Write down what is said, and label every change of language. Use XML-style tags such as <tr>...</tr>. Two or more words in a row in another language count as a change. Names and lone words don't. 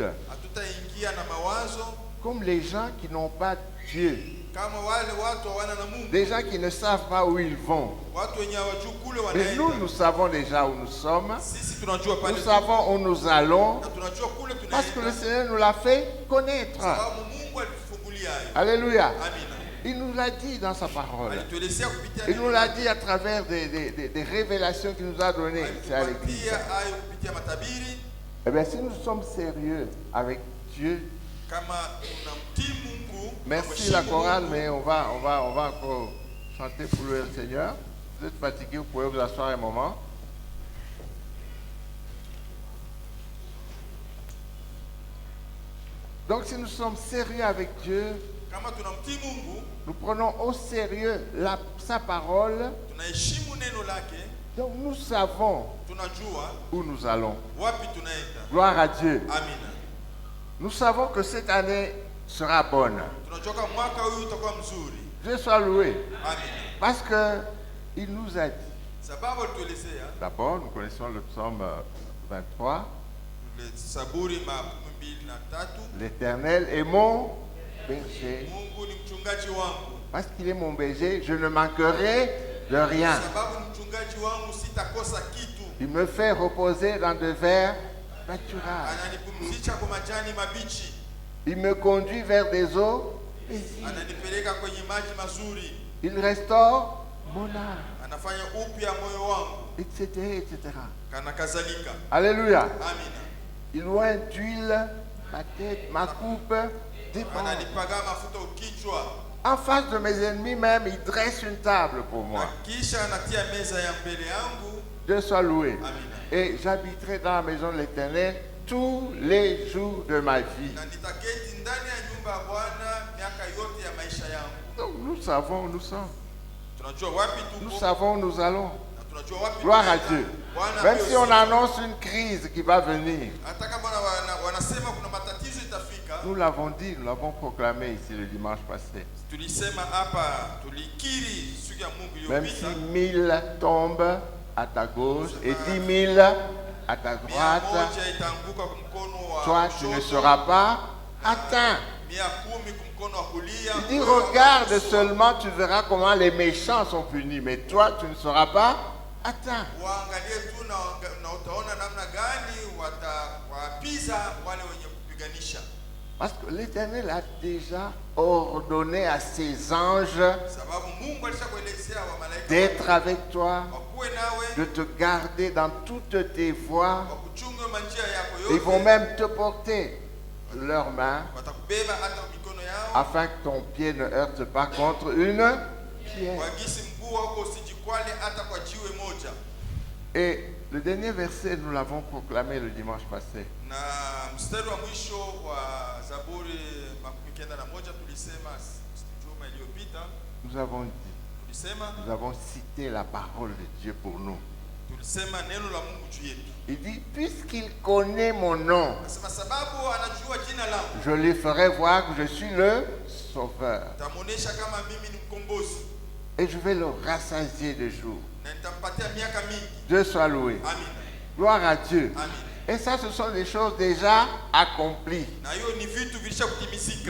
<sw>hatutaingia na mawazo</sw> <fr>comme les gens qui n'ont pas Dieu,</fr> <sw>kama wale watu hawana na Mungu,</sw> <fr>des gens qui ne savent pas où ils vont.</fr> <sw>watu wenye hawajui kule</sw> <fr>Mais nous,</fr> <sw>wanaenda.</sw> <fr>nous savons déjà où nous sommes,</fr> <sw>Sisi tunajua</sw> <fr>nous</fr> <sw>pale</sw> <fr>savons où nous allons,</fr> <sw>na tunajua kule</sw> <fr>parce que le</fr> <sw>tunaenda,</sw> <fr>Seigneur nous l'a fait connaître.</fr> <sw>sababu Mungu alitufungulia hayo.</sw> <fr>Alléluia.</fr> <sw>Amina.</sw> <fr>Il nous l'a dit dans sa parole.</fr> <sw>Alituelezea kupitia</sw> <fr>Il</fr> <sw>neno</sw> <fr>nous l'a</fr> <sw>lake.</sw> <fr>dit à travers des révélations qu'il nous a données ici à l'église.</fr> <sw>Alitupatia hayo kupitia matabiri.</sw> <fr>Eh bien, si nous sommes sérieux avec Dieu,</fr> <sw>Kama tunamtii Mungu,</sw> <fr>merci</fr> <sw>tunamheshimu</sw> <fr>la chorale,</fr> <sw>Mungu,</sw> <fr>mais on va encore chanter pour le Seigneur. Vous êtes fatigué, vous pouvez vous asseoir un moment. Donc, si nous sommes sérieux avec Dieu,</fr> <sw>kama tunamtii Mungu,</sw> <fr>nous prenons au sérieux sa parole,</fr> <sw>tunaheshimu neno lake,</sw> <fr>donc nous savons</fr> <sw>tunajua</sw> <fr>où nous allons.</fr> <sw>wapi tunaenda.</sw> <fr>Gloire à Dieu.</fr> <sw>Amina.</sw> <fr>Nous savons que cette année sera bonne.</fr> <sw>Tunajua kama mwaka huu utakuwa mzuri.</sw> <fr>Dieu soit loué.</fr> <sw>Amina.</sw> <fr>Parce qu'il nous a dit,</fr> <sw>Sababu alituelezea</sw> <fr>d'abord, nous connaissons le psaume 23,</fr> <sw>le Saburi makumi mbili na tatu,</sw> <fr>l'Éternel est mon berger.</fr> <sw>Mungu ni mchungaji wangu.</sw> <fr>Parce qu'il est mon berger, je ne manquerai de rien.</fr> <sw>Sababu ni mchungaji wangu, sitakosa kitu.</sw> <fr>Il me fait reposer dans de verts pâturages.</fr> <sw>Ananipumzisha kwa majani mabichi,</sw> <fr>Il me conduit vers des eaux paisibles.</fr> <sw>ananipeleka kwenye maji mazuri,</sw> <fr>Il restaure mon âme,</fr> <sw>anafanya upya moyo wangu,</sw> <fr>etc., etc.</fr> <sw>kana kadhalika.</sw> <fr>Alléluia.</fr> <sw>Amina.</sw> <fr>Il oint d'huile ma tête, ma coupe déborde.</fr> <sw>Ananipaga mafuta ukichwa,</sw> <fr>En face de mes ennemis même, il dresse une table pour moi.</fr> <sw>na kisha anatia meza ya mbele yangu.</sw> <fr>Dieu soit loué.</fr> <sw>Amina.</sw> <fr>Et j'habiterai dans la maison de l'Éternel tous les jours de ma vie.</fr> <sw>Na nitaketi ndani ya nyumba ya Bwana miaka yote ya maisha yangu.</sw> <fr>Donc nous savons où nous sommes.</fr> <sw>Tunajua wapi</sw> <fr>Nous</fr> <sw>tuko</sw> <fr>savons où nous allons.</fr> <sw>na tunajua wapi</sw> <fr>Gloire à</fr> <sw>tunaenda.</sw> <fr>Dieu.</fr> <sw>Bwana</sw> <fr>Même</fr> <sw>apewe</sw> <fr>si on</fr> <sw>sifa.</sw> <fr>annonce une crise qui va venir,</fr> <sw>Hata kama wanasema kuna matatizo itafika,</sw> <fr>nous l'avons dit, nous l'avons proclamé ici le dimanche passé.</fr> <sw>tulisema hapa, tulikiri siku ya Mungu</sw> <fr>Même si</fr> <sw>iliyopita,</sw> <fr>1000 tombent à ta gauche et 10 000 à ta</fr> <sw>mia</sw> <fr>droite,</fr> <sw>moja itaanguka kwa mkono wa</sw> <fr>toi tu ne</fr> <sw>kushoto,</sw> <fr>seras pas atteint.</fr> <sw>10 kumkono wa kulia.</sw> <fr>Il dit, regarde seulement, tu verras comment les méchants sont punis, mais toi, tu ne seras pas atteint.</fr> <sw>Waangalie tu na utaona namna gani watawapiza wale wenye kupiganisha.</sw> <fr>Parce que l'Éternel a déjà ordonné à ses anges</fr> <sw>Sababu Mungu alishakuelezea wa malaika</sw> <fr>d'être avec toi,</fr> <sw>wakuwe nawe,</sw> <fr>de te garder dans toutes tes voies.</fr> <sw>wakuchunge manjia yako</sw> <fr>Ils vont</fr> <sw>yote.</sw> <fr>même te porter leurs mains</fr> <sw>Watakubeba hata mikono yao.</sw> <fr>afin que ton pied ne heurte pas contre une pierre.</fr> <sw>Wagisi mguu wako usijikwale hata kwa jiwe moja.</sw> <fr>Et le dernier verset, nous l'avons proclamé le dimanche passé.</fr> <sw>Na mstari wa mwisho wa Zaburi 91 tulisema juma iliyopita,</sw> <fr>Nous avons cité la parole de Dieu pour nous.</fr> <sw>tulisema neno la Mungu juu yetu.</sw> <fr>Il dit, puisqu'il connaît mon nom,</fr> <sw>Nasema sababu anajua jina langu,</sw> <fr>je lui ferai voir que je suis le Sauveur.</fr> <sw>tamuonesha kama mimi ni mkombozi</sw> <fr>Et je vais le rassasier de jours.</fr> <sw>na nitampatia miaka mingi.</sw> <fr>Dieu soit loué.</fr> <sw>Amina.</sw> <fr>Gloire à Dieu.</fr> <sw>Amina.</sw> <fr>Et ça, ce sont des choses déjà accomplies.</fr> <sw>Na hiyo ni vitu vilisha kutimizika.</sw>